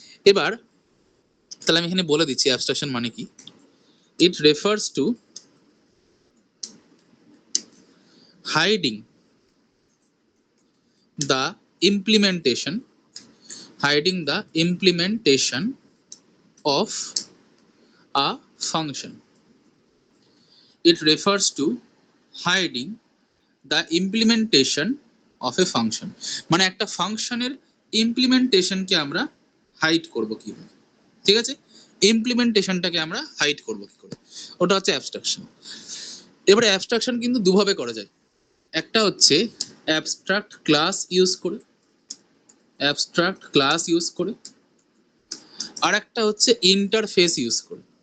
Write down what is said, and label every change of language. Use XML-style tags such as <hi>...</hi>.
<bn>এবার তাহলে আমি এখানে বলে দিচ্ছি অ্যাবস্ট্রাকশন মানে কি।</bn> <en>It refers to hiding the implementation, hiding the implementation of a function. It refers to hiding the implementation of a function.</en> <bn>মানে একটা ফাংশনের ইমপ্লিমেন্টেশনকে আমরা হাইড করব কিভাবে, ঠিক আছে, ইমপ্লিমেন্টেশনটাকে আমরা হাইড করব কি করে, ওটা হচ্ছে অ্যাবস্ট্রাকশন। এবারে অ্যাবস্ট্রাকশন কিন্তু দুভাবে করা যায়, একটা হচ্ছে অ্যাবস্ট্রাক্ট ক্লাস ইউজ করে, অ্যাবস্ট্রাক্ট ক্লাস ইউজ করে, আর একটা হচ্ছে ইন্টারফেস ইউজ করে।</bn>